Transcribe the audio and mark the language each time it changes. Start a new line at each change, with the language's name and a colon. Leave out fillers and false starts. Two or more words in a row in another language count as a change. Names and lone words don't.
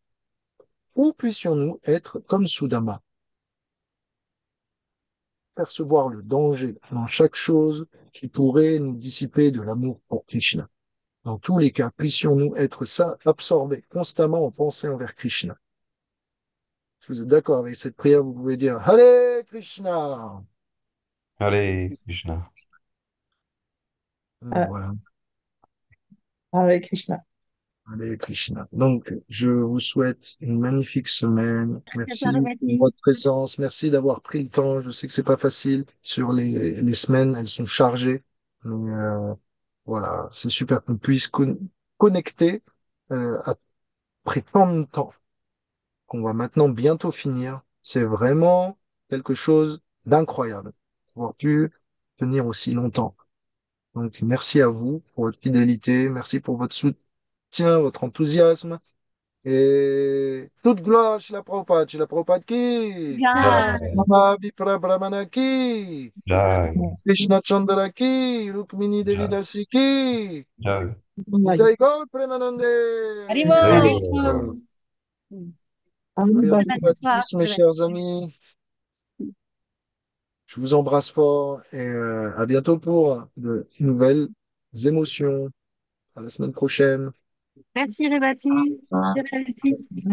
French: Ou puissions-nous être comme Sudama, percevoir le danger dans chaque chose qui pourrait nous dissiper de l'amour pour Krishna. Dans tous les cas, puissions-nous être absorbés constamment en pensée envers Krishna. Si vous êtes d'accord avec cette prière, vous pouvez dire
Sanskrit: Hare Krishna.
French: Allez, Krishna. Ah, Voilà,
Sanskrit: Hare Krishna. Hare Krishna.
French: Donc, je vous souhaite une magnifique semaine. Merci à Merci toi, pour Rémi. votre présence. Merci d'avoir pris le temps. Je sais que c'est pas facile sur les semaines, elles sont chargées. Mais voilà, c'est super qu'on puisse connecter après tant de temps qu'on va maintenant bientôt finir. C'est vraiment quelque chose d'incroyable, d'avoir pu tenir aussi longtemps. Donc, merci à vous pour votre fidélité, merci pour votre soutien, votre enthousiasme. Et toute gloire chez la Prabhupada qui, Bien.
Sanskrit: Jai, Mama Vipra Brahmana qui, Jai, Krishna Chandra ki, Rukmini Devi Jai, Dasi ki, Jai. Nitai Gaur Premanande. Haribol. Haribol.
French: À bientôt Même à à toi, tous, mes Rémi. chers amis. Je vous embrasse fort et à bientôt pour de nouvelles émotions. À la semaine prochaine. Merci, Révati. Merci, Révati. Bonne